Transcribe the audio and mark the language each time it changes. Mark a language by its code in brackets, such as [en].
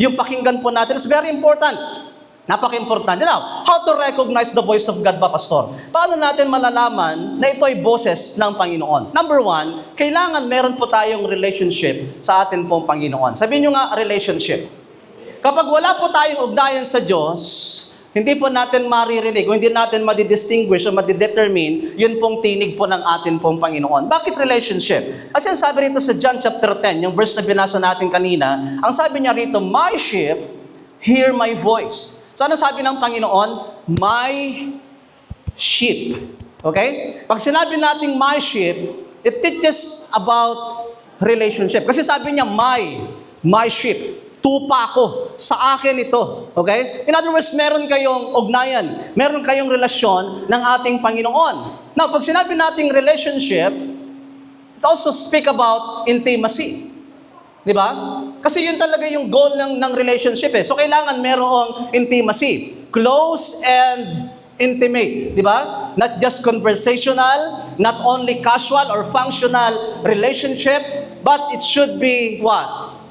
[tl] Yung pakinggan po natin [en] is very important. [tl] Napaka-importante. [en] Now, how to recognize the voice of God ba, Pastor? [tl] Paano natin malalaman na ito ay boses ng Panginoon? Number one, kailangan meron po tayong relationship sa atin pong Panginoon. Sabihin nyo nga, relationship. Kapag wala po tayong ugnayan sa Diyos, hindi po natin maririnig, o hindi natin madidistinguish o madidetermine, yun pong tinig po ng atin pong Panginoon. Bakit relationship? Kasi ang sabi rito sa John chapter 10, yung verse na binasa natin kanina, ang sabi niya rito, [en] my sheep hear my voice. [tl] So ano sabi ng Panginoon? [en] My sheep. Okay? [tl] Pag sinabi nating [en] my sheep, it teaches about relationship. [tl] Kasi sabi niya, [en] my sheep. [tl] Tupa ko. Sa akin ito. Okay? [en] In other words, [tl] meron kayong ugnayan. Meron kayong relasyon ng ating Panginoon. [en] Now, [tl] pag sinabi nating [en] relationship, it also speak about intimacy. [tl] Di ba? Kasi yun talaga yung goal ng relationship So, kailangan merong intimacy. [en] Close and intimate. Di ba? Not just conversational, not only casual or functional relationship, but it should be what?